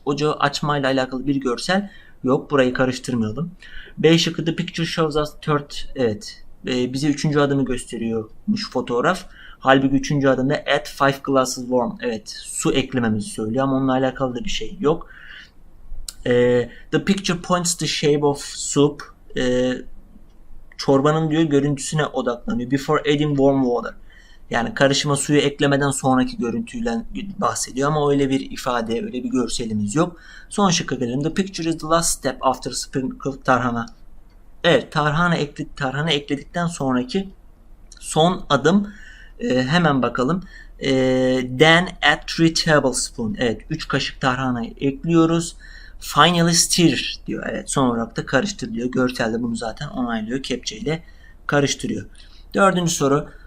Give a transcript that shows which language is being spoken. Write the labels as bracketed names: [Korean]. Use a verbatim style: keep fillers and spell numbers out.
[Turkish] Ocağı açmayla alakalı bir görsel yok. Burayı karıştırmayalım. B şıkkı [English] the picture shows us third. [Turkish] Evet. Ee, bize üçüncü adımı gösteriyormuş fotoğraf. Halbuki üçüncü adımda [English] add five glasses warm. [Turkish] Evet. Su eklememizi söylüyor ama onunla alakalı da bir şey yok. [English] Ee, the picture points the shape of soup. [Turkish] Ee, çorbanın diyor görüntüsüne odaklanıyor. [English] Before adding warm water. [Turkish] Yani karışıma suyu eklemeden sonraki görüntüyle bahsediyor ama öyle bir ifade, öyle bir görselimiz yok. Son şıkka gelelim. [English] The picture is the last step after sprinkled tarhana. [Turkish] Evet, tarhana ekledik, tarhana ekledikten sonraki son adım. Ee, hemen bakalım. Ee, [English] then add three tablespoon. [Turkish] Evet, üç kaşık tarhanayı ekliyoruz. [English] Finally stir [Turkish] diyor. Evet, son olarak da karıştır diyor. Görsel de bunu zaten onaylıyor. Kepçeyle karıştırıyor. Dördüncü soru.